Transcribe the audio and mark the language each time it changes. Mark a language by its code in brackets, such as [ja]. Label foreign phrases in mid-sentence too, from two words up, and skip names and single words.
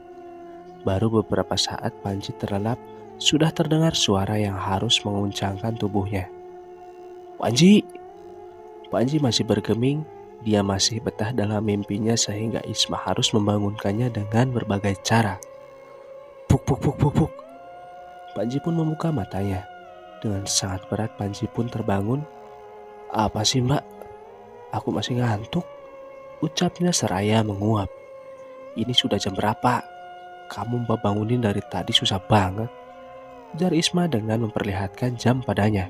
[id] Baru beberapa saat Panji terlelap, sudah terdengar suara yang harus menguncangkan tubuhnya. Panji! Panji masih bergeming, dia masih betah dalam mimpinya sehingga Isma harus membangunkannya dengan berbagai cara. Puk puk puk puk puk. Panji pun membuka matanya. Dengan sangat berat Panji pun terbangun. Apa sih mbak? Aku masih ngantuk. Ucapnya seraya menguap. Ini sudah jam berapa? Kamu mbak bangunin dari tadi susah banget. Ujar Isma dengan memperlihatkan jam padanya.